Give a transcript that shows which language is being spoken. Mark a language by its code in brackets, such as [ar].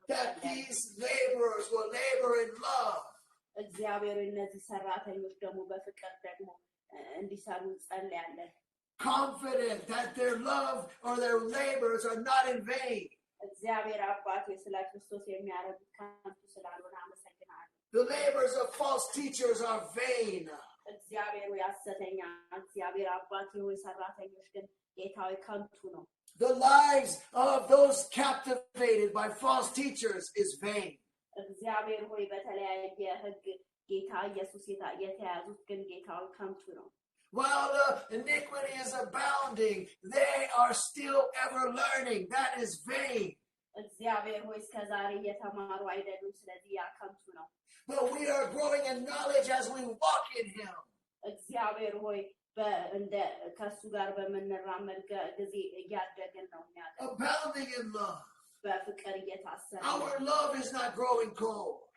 [en] That these laborers will labor in love. [am] እግዚአብሔር እነዚህ ሰራተኞች ደግሞ በፍቅር ደግሞ እንዲሰሩ እንጸልያለን [en] Confident that their love or their labors are not in vain. [am] እግዚአብሔር አባቴ ስለ ክርስቶስ የሚያደርጉት ከንቱ ስላልሆነ አመሰግናለሁ [en] The labors of false teachers are vain. [am] እግዚአብሔር ሆይ ሐሰተኛ እግዚአብሔር አባቴ ሆይ ሰራተኞች ግን ጌታዊ ከንቱ ነው [en] The lives of those captivated by false teachers is vain. [am] እግዚአብሔር ሆይ በተለያየ ሕግ ጌታ ኢየሱስ የተያዙት ግን ጌታዊ ከንቱ ነው [en] While iniquity is abounding, they are still ever learning. That is vain. [am] እግዚአብሔር ሆይ እስከዛሬ እየተማሩ አይደሉም ስለዚህ ያ ከንቱ ነው [en] But we are growing in knowledge as we walk in Him. [am] እግዚአብሔር ሆይ እንደ ከሱ ጋር በመነራመድ ጊዜ እያደግን ነው [en] Abounding in love. [am] በፍቅር እየታሰረ [en] Our love is not growing cold.